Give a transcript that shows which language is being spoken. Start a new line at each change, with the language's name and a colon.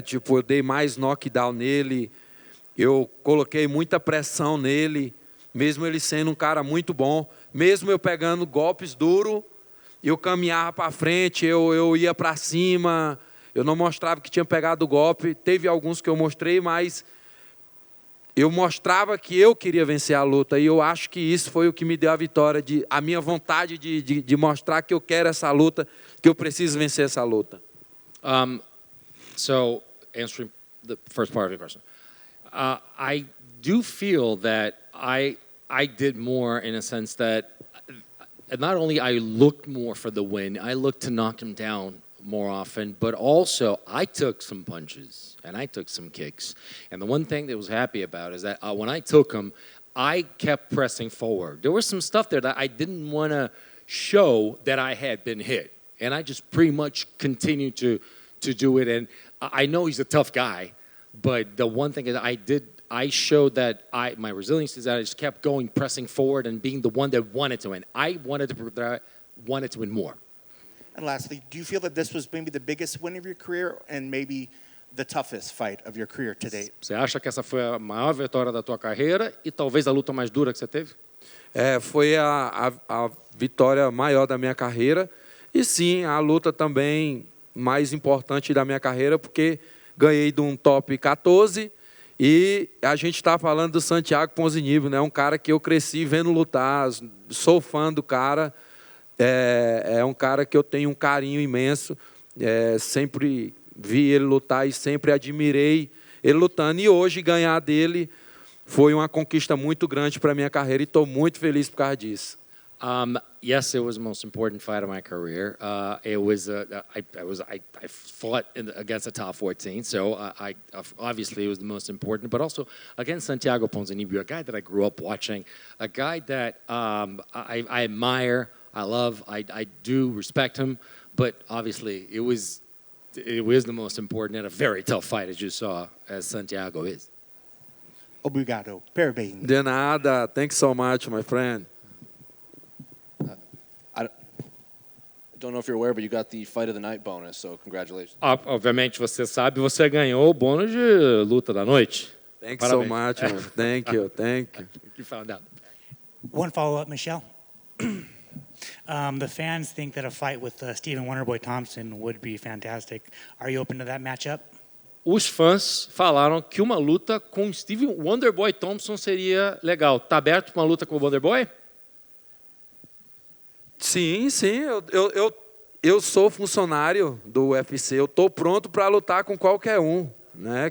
Portuguese: Tipo, eu dei mais knockdown nele, eu coloquei muita pressão nele, mesmo ele sendo um cara muito bom, mesmo eu pegando golpes duros, eu caminhava para frente, eu ia para cima, eu não mostrava que tinha pegado o golpe. Teve alguns que eu mostrei, mas eu mostrava que eu queria vencer a luta, e eu acho que isso foi o que me deu a vitória, a minha vontade de mostrar que eu quero essa luta, que eu preciso vencer essa luta.
English: So, answering the first part of your question, I do feel that I did more in a sense that not only I looked more for the win, I looked to knock him down more often, but also I took some punches and I took some kicks. And the one thing that I was happy about is that when I took them, I kept pressing forward. There was some stuff there that I didn't want to show that I had been hit. And I just pretty much continued to do it. And I know he's a tough guy, but the one thing is I showed that my resilience is that I just kept going, pressing forward, and being the one that wanted to win. I wanted to win more. And lastly, do you feel that this was maybe the biggest win of your career and maybe the toughest fight of your career to date?
Portuguese: Você acha que essa foi a maior vitória da tua carreira e talvez a luta mais dura que você teve? Foi a vitória maior da minha carreira, e sim, a luta também mais importante da minha carreira, porque ganhei de um top 14, e a gente está falando do Santiago Ponzinibbio, né? Um cara que eu cresci vendo lutar, sou fã do cara, é um cara que eu tenho um carinho imenso, sempre vi ele lutar e sempre admirei ele lutando, e hoje ganhar dele foi uma conquista muito grande para a minha carreira, e estou muito feliz por causa disso.
English: Yes, it was the most important fight of my career. It was I fought against a top 14, so I obviously it was the most important. But also against Santiago Ponzinibbio, a guy that I grew up watching, a guy that I admire, I love, I do respect him. But obviously, it was it was the most important and a very tough fight, as you saw, as Santiago is.
Portuguese: Obrigado. Parabéns. De nada.
English: Thanks so much, my friend. I don't know if you're aware, but you got the fight of the night bonus, so congratulations.
Portuguese: Obviamente você sabe, você ganhou o bônus de luta da noite.
English: Thanks
Portuguese: Parabéns.
English: so much, man. Thank you. Thank you. You found out. One follow-up, Michelle. The fans think that a fight with Stephen Wonderboy Thompson would be fantastic. Are you open to that matchup?
Portuguese: Os fãs falaram que uma luta com Steve Wonderboy Thompson seria legal. Tá aberto para uma luta com o Wonderboy? Sim, sim. Eu sou funcionário do UFC. Eu estou pronto para lutar com qualquer um, né?